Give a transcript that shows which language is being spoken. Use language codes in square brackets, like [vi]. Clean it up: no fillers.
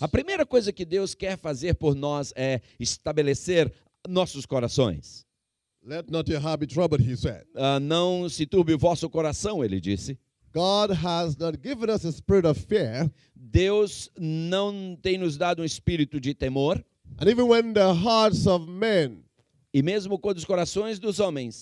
[pt] A primeira coisa que Deus quer fazer por nós é estabelecer nossos corações. [en] Let not your heart be troubled, he said. [pt] Não se turbe o vosso coração, ele disse. [en] God has not given us a spirit of fear. [pt] Deus não tem nos dado um espírito de temor. [en] And even when the hearts of men [pt] E mesmo quando os corações dos homens